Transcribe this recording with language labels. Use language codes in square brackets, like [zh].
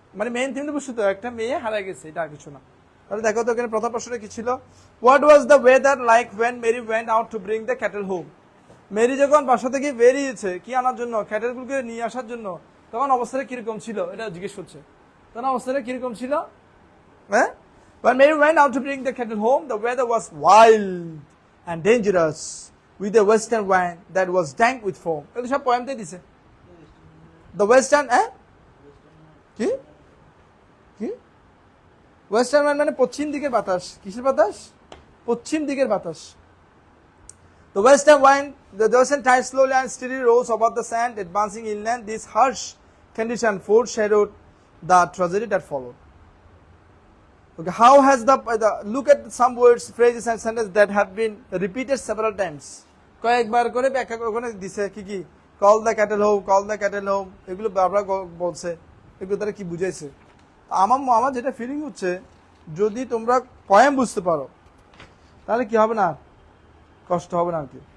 [bn] মানে মেইন থিমটা বুঝছো তো, একটা মেয়ে হারা গেছে, এটা আর কিছু না। তাহলে দেখো তো এখানে প্রথম প্রশ্নটা কি ছিল? [en] What was the weather like when Mary went out to bring the cattle home? [bn] Mary যখন বাসা থেকে বেরিয়েছে কি আনার জন্য? ক্যাটেলগুলোকে নিয়ে আসার জন্য, তখন অবস্থাটা কিরকম ছিল? এটা জিজ্ঞেস করছে। তখন অবস্থাটা কিরকম ছিল? [en] হ্যাঁ, when Mary went out to bring the cattle home, the weather was wild and dangerous, with a western wind that was dank with foam. [bn] এগুলো সব পয়েমতে দিছে। [en] The western, [bn] কি কি ওয়েস্টার্ন ওয়াইন্ড মানে পশ্চিম দিকের বাতাস। কিসের বাতাস? পশ্চিম দিকের বাতাস। [en] The western wind, the western tide slowly and steadily rose above the sand, advancing inland. This harsh condition foreshadowed the tragedy that followed. Okay, how has the look at some words, phrases and sentences that have been repeated several times. [bn] কয়েকবার করে ব্যাখ্যা ওখানে দিছে কি কি, [en] call the cattle home, call the cattle home, [bn] এগুলো বারবার বলছে, এগুলো তারা কি বুঝাইছে। আমার যেটা ফিলিং হচ্ছে, যদি তোমরা পয়েম বুঝতে পারো তাহলে কি হবে না, কষ্ট হবে না আর কি।